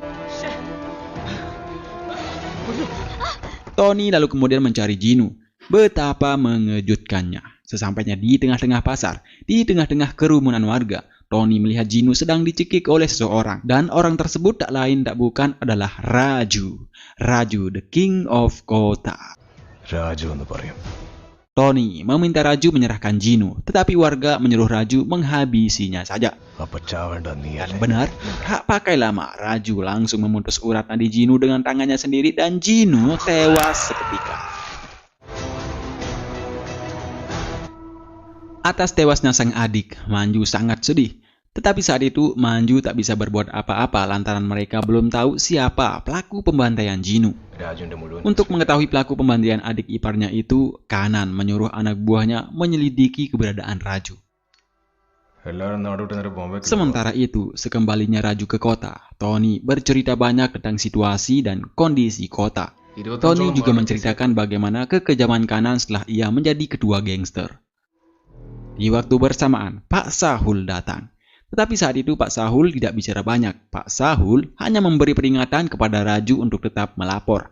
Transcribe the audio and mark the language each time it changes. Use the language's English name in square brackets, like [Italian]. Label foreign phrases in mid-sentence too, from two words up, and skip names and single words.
[Indonesian] Tony lalu kemudian mencari Jinu. Betapa mengejutkannya. Sesampainya di tengah-tengah pasar, di tengah-tengah kerumunan warga, Tony melihat Gino sedang dicekik oleh seseorang. Dan orang tersebut tak lain tak bukan adalah Raju. [English] Raju, the king of kota. [Malayalam] Raju എന്ന് പറയും. [Indonesian] Tony meminta Raju menyerahkan Gino, tetapi warga menyuruh Raju menghabisinya saja. [Malayalam] അപ്പൊ ചാവേണ്ട നീ [Indonesian] Dan benar, tak pakai lama, Raju langsung memutus urat nadi Gino dengan tangannya sendiri dan Gino tewas seketika. Atas tewasnya sang adik, Manju sangat sedih. Tetapi saat itu, Manju tak bisa berbuat apa-apa lantaran mereka belum tahu siapa pelaku pembantaian Gino. [Malayalam] രാജുവിന്റെ മുഴുവൻ [Indonesian] Untuk mengetahui pelaku pembantaian adik iparnya itu, Kanan menyuruh anak buahnya menyelidiki keberadaan Raju. [Malayalam] എല്ലാവരും നാടോട്ട് നേരെ ബോംബെ [Indonesian] Sementara itu, sekembalinya Raju ke kota, Tony bercerita banyak tentang situasi dan kondisi kota. Tony juga menceritakan bagaimana kekejaman Kanan setelah ia menjadi ketua gangster. Di waktu bersamaan, Pak Sahul datang. Tetapi saat itu Pak Sahul tidak bicara banyak. Pak Sahul hanya memberi peringatan kepada Raju untuk tetap melapor.